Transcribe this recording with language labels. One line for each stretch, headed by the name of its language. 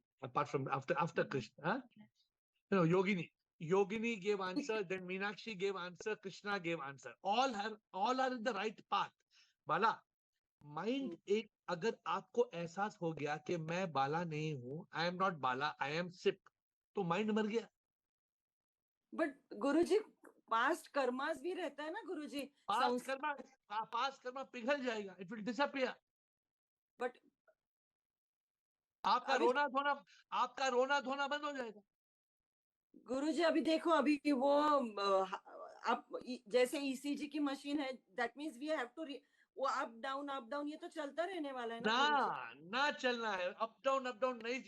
English: apart from after Krishna. Huh? No, Yogini gave answer, then Meenakshi gave answer, Krishna gave answer. All are in the right path.
Hindi: Bala, mind एक अगर आपको एहसास हो गया कि मैं बाला नहीं हूं,
English: I am not Bala, I am Sip,
Hindi: तो mind मर गया. But Guruji, past karmas भी रहता है ना Guruji. Past karma पिघल जाएगा.
English: It will disappear. But
Hindi: आपका रोना धोना बंद हो जाएगा. गुरुजी अभी देखो अभी वो आप जैसे ईसीजी की मशीन है,
English: that means we have to
Hindi: वो अप डाउन ये तो चलता रहने वाला है ना चलना है. अप डाउन नहीं.